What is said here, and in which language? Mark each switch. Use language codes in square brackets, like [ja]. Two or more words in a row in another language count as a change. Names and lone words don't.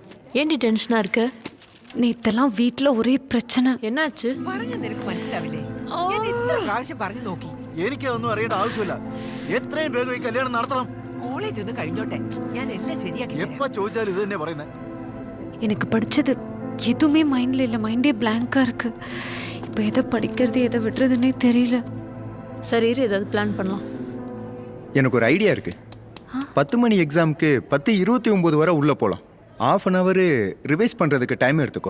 [ta] ஏண்டி டென்ஷனாக இருக்க? நேத்தெல்லாம் வீட்டில் ஒரே பிரச்சனை. என்னாச்சு? [ml] പറഞ്ഞത് നിനക്ക് മനസ്സിലാവില്ലേ? ഞാൻ എത്ര പ്രാവശ്യം പറഞ്ഞു നോക്കി. എനിക്കൊന്നും അറിയേണ്ട ആവശ്യമില്ല. എത്രയും വേഗം ഈ കല്യാണം നടത്തണം. കോളേജ് ഒന്ന് കഴിഞ്ഞോട്ടെ, ഞാൻ എല്ലാം ശരിയാക്കി തരാം. எப்ப ചോദിച്ചാലും ഇത് തന്നെ പറയുന്നത്. [ta] எனக்கு படித்தது எதுவுமே மைண்டில் இல்லை, மைண்டே பிளாங்காக இருக்குது. இப்போ எதை படிக்கிறது எதை விடுறதுன்னே தெரியல. சரி இரு, ஏதாவது பிளான் பண்ணலாம். எனக்கு ஒரு ஐடியா இருக்குது. 10 மணி எக்ஸாமுக்கு 10:29 வரை உள்ளே போகலாம். [en] ½ an hour revise [ta] பண்ணுறதுக்கு டைம் எடுத்துக்கோ.